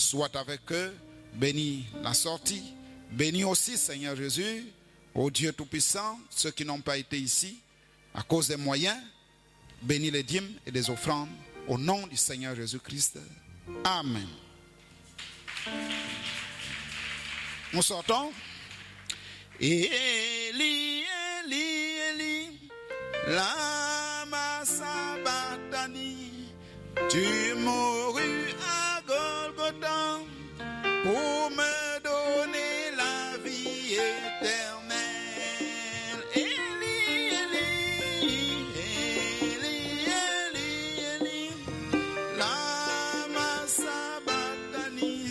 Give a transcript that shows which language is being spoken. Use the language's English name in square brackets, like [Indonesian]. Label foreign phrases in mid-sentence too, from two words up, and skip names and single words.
[French] Soit avec eux, bénis la sortie, Bénis aussi, Seigneur Jésus, ô Dieu Tout-Puissant, ceux qui n'ont pas été ici à cause des moyens. Bénis les dîmes et les offrandes au nom du Seigneur Jésus-Christ. Amen. Nous sortons. [Aramaic] Eli, Eli, Eli, lama sabachthani. [French] Tu mourus à Golgotha pour me donner la vie éternelle. [Aramaic] Eli, Eli, Eli, Eli, Eli, lama sabachthani.